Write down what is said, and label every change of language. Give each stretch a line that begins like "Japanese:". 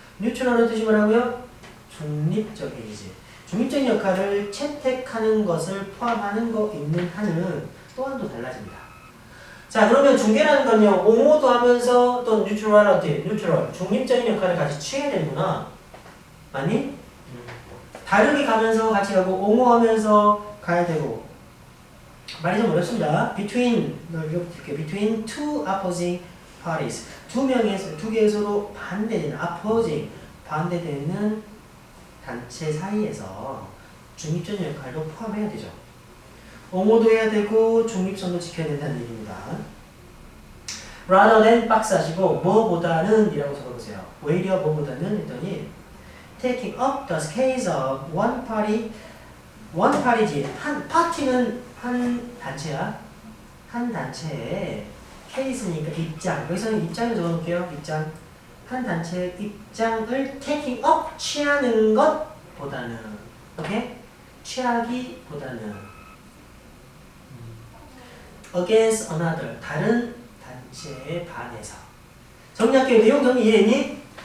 Korean: neutral은 뜻이 뭐라고요? 중립적이지. 중립적인 역할을 채택하는 것을 포함하는 거 있는 한은 또한 또 달라집니다. 자, 그러면 중개라는 건요, 옹호도 하면서 또 뉴트럴, 중립적인 역할을 같이 취해야 되는구나. 맞니? 다르게 가면서 같이 가고, 옹호하면서 가야 되고. 말이 좀 어렵습니다.
English: between two opposing parties.
Korean: 두 개의 서로 반대되는, opposing, 반대되는 단체 사이에서 중립적인 역할도 포함해야 되죠. 옹호도 해야 되고 중립성도 지켜야 된다는 얘기입니다. rather than 박스하시고 뭐보다는 이라고 적어보세요. 오히려 뭐보다는 했더니 taking up the case of one party 지. 한 파티는 한 단체야. 한 단체의 케이스니까 입장. 여기서는 입장을 적어놓을게요. 입장. 한 단체의 입장을 taking up 취하는 것보다는 오케이? 취하기보다는 against another 다른 단체에 반해서 정리할게요. 내용 정리 이해했니?